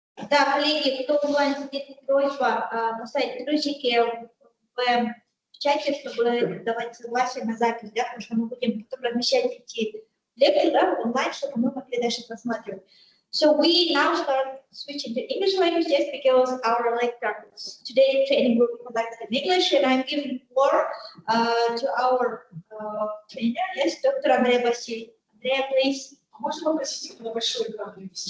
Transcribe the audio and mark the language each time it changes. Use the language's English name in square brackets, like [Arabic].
[Russian] Да, коллеги, кто онлайн сидит, просьба поставить плюсики в чате, чтобы давать согласие на запись, да, потому что мы будем потом размещать эти лекции, да, онлайн, чтобы мы могли дальше просматривать. [English] So we now start switching to English language just because our lecture today training will be conducted in English, and I'm giving floor to our trainer, yes, Dr. Andrea Bassi. Andrea, please. [Russian] Можно попросить на большой экран перевести?